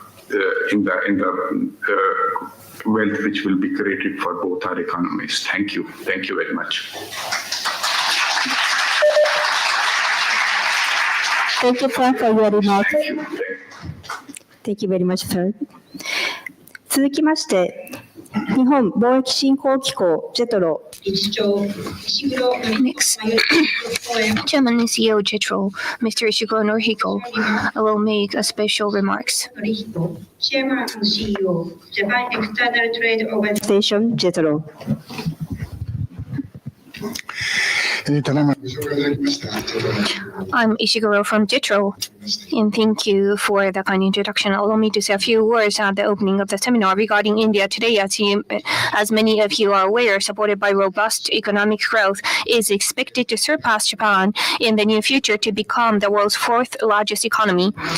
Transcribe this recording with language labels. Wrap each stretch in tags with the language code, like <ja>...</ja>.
<en>in the wealth which will be created for both our economies. Thank you. Thank you very much. Thank you, sir, for your remarks. Thank you. Thank you very much, sir.</en> <ja>続きまして、日本貿易振興機構ジェトロ</ja> <en>Next, Chairman and CEO JETRO, Mr. Ishiguro Norihiko, will make a special remarks. Chairman and CEO, Japan External Trade Organization.</en> <ja>ステーションジェトロ。ただいまご紹介いただきました。</ja> <en>I'm Ishiguro from JETRO, and thank you for the kind introduction. Allow me to say a few words at the opening of the seminar regarding India today. As many of you are aware, supported by robust economic growth, is expected to surpass Japan in the near future to become the world's fourth largest economy.</en>